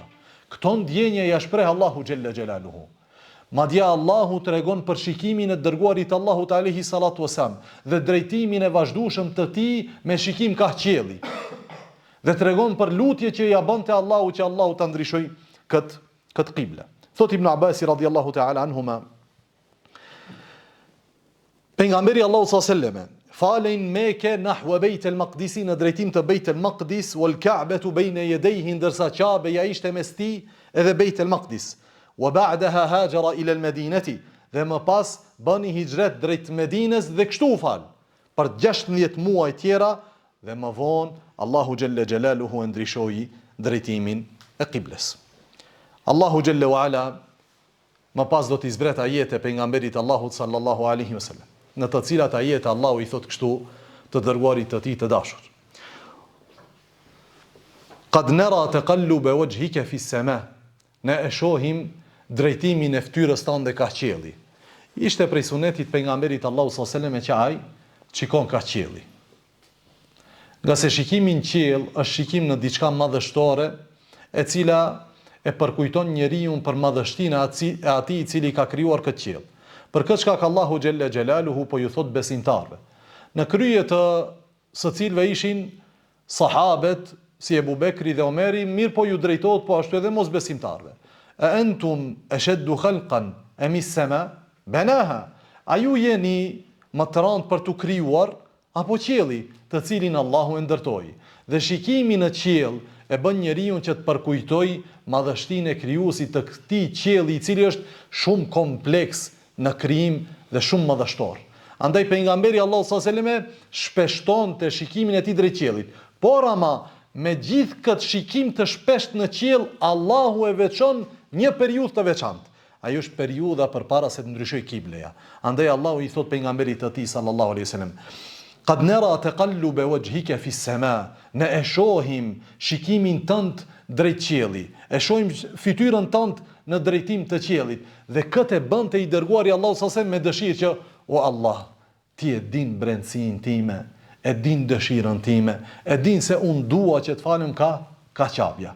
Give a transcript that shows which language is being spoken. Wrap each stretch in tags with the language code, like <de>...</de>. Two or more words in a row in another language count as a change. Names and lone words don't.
<sq>Këto ndjenja ja shpreh Allahu</sq> <ar>جل جلاله.</ar> <sq>Madje Allahu tregon për shikimin e dërguarit Allahut</sq> <ar>عليه الصلاة والسلام</ar> <sq>dhe drejtimin e vazhdueshëm të tij me shikim ka qielli. Dhe tregon për lutje që ja bënte Allahu që Allahu ta ndryshoj këtë qible. Thot Ibn Abbas</sq> <ar>رضي الله تعالى عنهما,</ar> <sq>pejgamberi Allahu</sq> <ar>صلى الله عليه وسلم</ar> <sq>falin Mekë nahwa Bejtul Maqdis, në drejtim të Bejtul Maqdis,</sq> <ar>والكعبة بين يديه,</ar> <sq>ndërsa Qabeja ishte mes tij edhe Bejtul Maqdis.</sq> <ar>وبعدها هاجر إلى المدينة,</ar> <sq>dhe më pas bëni hijret drejt Medinës dhe kështu u fal për 16 muaj tjera dhe më vonë Allahu</sq> <ar>جل جلاله</ar> <sq>e ndryshoi drejtimin e qibles. Allahu</sq> <ar>جل وعلا</ar> <sq>më pas do t'i zbret ajete pejgamberit Allahut</sq> <ar>صلى الله عليه وسلم,</ar> <sq>në të cilat ajete Allahu i thot kështu të dërguarit të tij të dashur:</sq> <ar>"قد نرى تقلب وجهك في السماء",</ar> <sq>ne e shohim drejtimin e fytyrës tënde ka qielli. Ishte prej sunetit pejgamberit Allahu</sq> <ar>صلى الله عليه وسلم</ar> <sq>që ai shikon ka qielli. Nga se shikimi në qiell është shikim në diçka madhështore, e cila e përkujton njeriu për madhështinë e atij i cili ka krijuar këtë qiell. Për këtë shkak Allahu</sq> <ar>جل جلاله</ar> <sq>po ju thot besimtarve, në krye të së cilëve ishin sahabet si Ebu Bekri dhe Omeri, mirë po ju drejtohet po ashtu edhe mos besimtarve:</sq> <ar>"أأنتم أشد خلقا أم السماء بناها",</ar> <sq>a ju jeni më të rëndë për të krijuar apo qielli, të cilin Allahu e ndërtoi? Dhe shikimi në qiell e bën njeriu që të përkujtoj madhështinë e krijuesit të këtij qielli, i cili është shumë kompleks në krijim dhe shumë madhështor. Andaj pejgamberi Allahu</sq> <ar>صلى الله عليه وسلم</ar> <sq>shpeshtonte shikimin e tij drejt qiellit. Por ama me gjithë këtë shikim të shpesht në qiell, Allahu e veçon një periudhë të veçantë. Ajo është periudha përpara se të ndryshojë kibleja. Andaj Allahu i thot pejgamberit të tij</sq> <ar>صلى الله عليه وسلم: "قد نرى تقلب وجهك في السماء",</ar> <sq>ne e shohim shikimin tënd drejt qiellit, e shohim fytyrën tënd në drejtim të qiellit, dhe këtë e bënte i dërguari Allahu</sq> <ar>صلى الله عليه وسلم</ar> <sq>me dëshirë që: "O Allah, ti e din brendsinë time, e din dëshirën time, e din se unë dua që të falem ka Qabja."</sq>